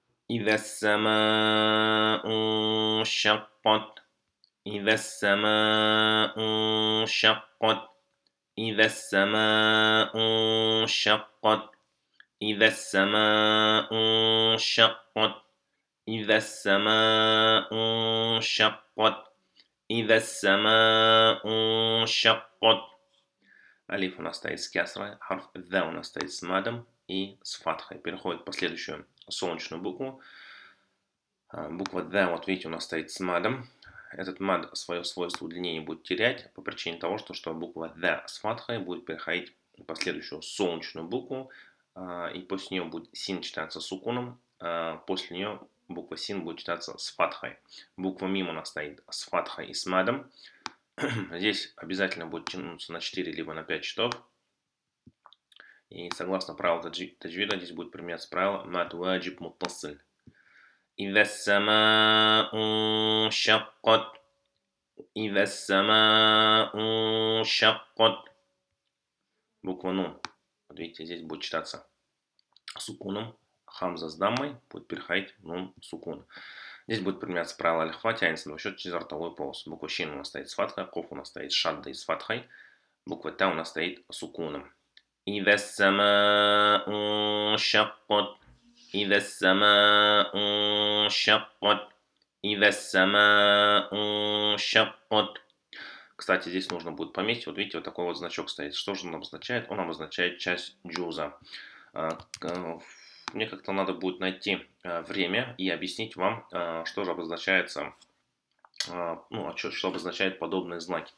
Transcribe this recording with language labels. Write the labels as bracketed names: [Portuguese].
[Arabic] إذا السماء انشقت إذا السماء انشقت إذا السماء انشقت إذا السماء انشقت إذا السماء انشقت إذا السماء انشقت. [Russian] Алиф у нас стоит с кясрой, харф Д у нас стоит с мадом и с фатхой. Переходит в последующую солнечную букву. Буква Д, вот видите, у нас стоит с мадом. Этот мад свое свойство удлинения будет терять по причине того, что буква Д с фатхой будет переходить в последующую солнечную букву. И после нее будет син читаться сукуном. После нее буква син будет читаться с фатхой. Буква мим у нас стоит с фатхой и с мадом. Здесь обязательно будет тянуться на 4 либо на 5 счетов. И согласно правилу таджвида здесь будет применяться правило мад ваджиб муттасиль. [Arabic] إذا السماء انشقت إذا السماء انشقت. [Russian] Буква Нун. Вот видите, здесь будет читаться сукуном. Хамза с даммой будет переходить Нун сукун. Здесь будет применяться правило аль-хва, тянется на два счета через ротовой полос. Буква Щин у нас стоит с фатхой, коф у нас стоит с шаддой с фатхой. Буква Та у нас стоит сукуном. [Arabic] إذا السماء انشقت إذا السماء انشقت إذا السماء انشقت. [Russian] Кстати, здесь нужно будет пометить, вот видите, вот такой вот значок стоит. Что же он обозначает? Он обозначает часть джуза. Мне как-то надо будет найти время и объяснить вам, что же обозначается, что обозначает подобные знаки.